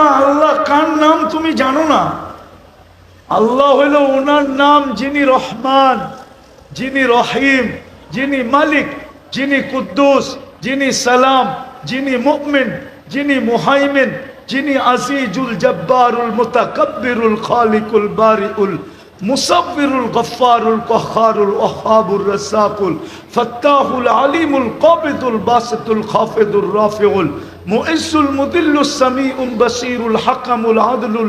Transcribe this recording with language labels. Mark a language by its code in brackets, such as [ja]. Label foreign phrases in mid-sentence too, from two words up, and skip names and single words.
[bn] আল্লাহ কার নাম তুমি জানো না? আল্লাহ হইল ওনার নাম যিনি রহমান, যিনি রহিম, যিনি মালিক, যিনি কুদ্দুস, যিনি সালাম, যিনি মুমিন, যিনি মুহাইমিন, যিনি আজিজুল জব্বারুল মুতাকাব্বিরুল খালিকুল বারিউল মুসাব্বিরুল গফফারুল কহ্হারুল ওয়াহ্হাবুর রাসাকুল ফাত্তাহুল আলিমুল কাবিদুল বাসিতুল খাফিদুর রাফিউল মুইসুল মুদিল্লুস সামিউল বাসীরুল হাকামুল আদলুল